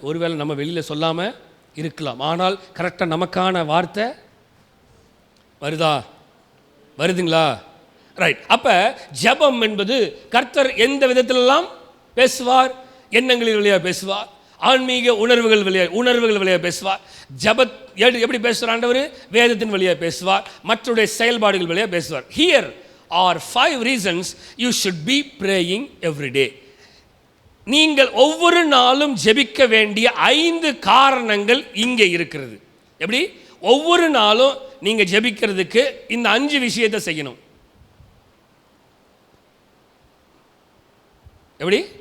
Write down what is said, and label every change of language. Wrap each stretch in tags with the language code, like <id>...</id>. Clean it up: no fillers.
<ta>ஒருவேளை நம்ம வெளியில் சொல்லாமல் இருக்கலாம், ஆனால் கரெக்டாக நமக்கான வார்த்தை வருதுங்களா? ரைட். அப்போ ஜபம் என்பது கர்த்தர் எந்த விதத்திலெல்லாம் பேசுவார்? எண்ணங்களின் வழியாக பேசுவார், ஆன்மீக உணர்வுகள் வழியாக பேசுவார். ஜபத் எப்படி பேசுவார் ஆண்டவர்? வேதத்தின் வழியாக பேசுவார், மற்றவருடைய செயல்பாடுகள் வழியாக பேசுவார்.</ta> <en>Here are 5 reasons you should be praying every day.</en> <ta>நீங்கள் ஒவ்வொரு நாளும் ஜெபிக்க வேண்டிய 5 காரணங்கள் இங்கே இருக்கிறது. எப்படி? ஒவ்வொரு நாளும் நீங்க ஜெபிக்கிறதுக்கு இந்த 5 விஷயத்தை செய்யணும். எப்படி?</ta>